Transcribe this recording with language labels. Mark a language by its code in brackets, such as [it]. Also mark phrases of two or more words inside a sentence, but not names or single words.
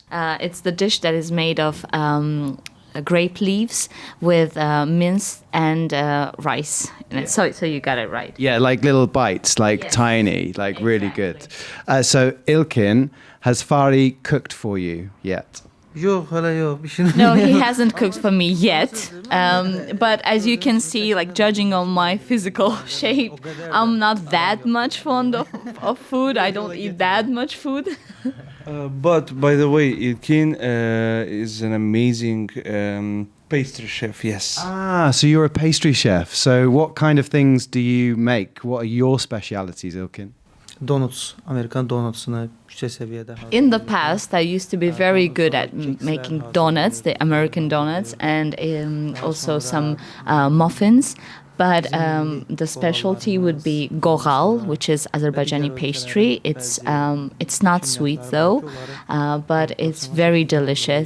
[en] It's the dish that is made of grape leaves with mince and rice in it. So you got it right. Yeah, like little bites, like Yes. tiny, like really good. So Ilkin, has FAHREE cooked for you yet? [tr] Yok hala yok. Bir şey [en] No, he hasn't cooked for me yet. But as you can see, like judging on my physical shape, I'm not that much fond of food. I don't eat that much food. But by the way, Ilkin is an amazing pastry chef. Yes. Ah, so you're a pastry chef. So what kind of things do you make? What are your specialities, Ilkin? [tr] Donuts, Amerikan donuts'ını yüksek seviyede. [en] In the past, I used to be very good at making donuts, the American donuts, and also some muffins. But the specialty would be goral, which is Azerbaijani pastry. It's not sweet though, but it's very delicious.